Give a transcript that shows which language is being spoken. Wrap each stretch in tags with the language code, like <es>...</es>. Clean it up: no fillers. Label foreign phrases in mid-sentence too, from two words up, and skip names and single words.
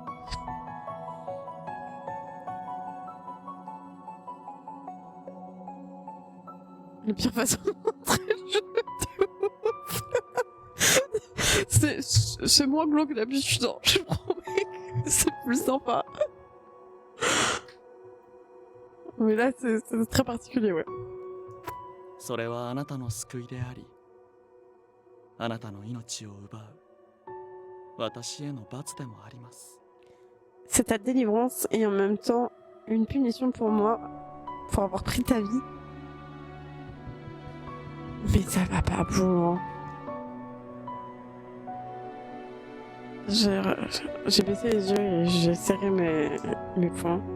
<fr>La pire façon de montrer le jeu de ouf. C'est moins glauque que d'habitude, hein, je promets. C'est plus sympa. Mais là, c'est très particulier, ouais.</fr> <ja>それはあなたの救いであり、あなたの命を奪う私への罰でもあります。</ja> <fr>C'est ta délivrance et en même temps une punition pour moi pour avoir pris ta vie. Mais ça va pas pour... J'ai baissé les yeux et j'ai serré mes poings.</fr>